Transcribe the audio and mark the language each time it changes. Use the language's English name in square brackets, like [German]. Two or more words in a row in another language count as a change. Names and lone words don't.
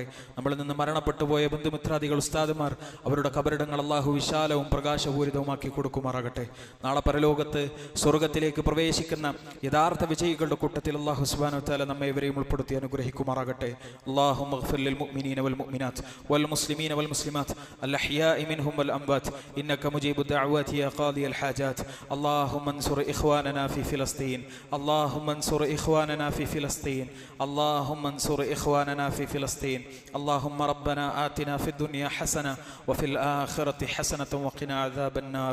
[Malayalam] നമ്മളിൽ നിന്ന് മരണപ്പെട്ടു പോയ ബന്ധുമിത്രാദികൾ, ഉസ്താദുമാർ, അവരുടെ കബറിടങ്ങൾ അല്ലാഹു വിശാലവും പ്രകാശപൂരിതവുമാക്കി കൊടുക്കുമാറാകട്ടെ. നാളെ പരലോകത്ത് സ്വർഗത്തിലേക്ക് പ്രവേശിക്കുന്ന യഥാർത്ഥ വിജയികളുടെ കൂട്ടത്തിൽ [Arabic] الله سبحانه وتعالى [Malayalam] നമ്മെ ഇവരെയും ഉൾപ്പെടുത്തി അനുഗ്രഹിക്കുമാറാകട്ടെ. [Arabic] اللهم اغفر للمؤمنين والمؤمنات والمسلمين والمسلمات الأحياء منهم والأموات إنك مجيب الدعوات يا قاضي الحاجات. اللهم انصر إخواننا في فلسطين. اللهم انصر إخواننا في فلسطين. اللهم انصر إخواننا في فلسطين. اللهم ربنا آتنا في الدنيا حسنة وفي الآخرة حسنة وقنا عذاب النار.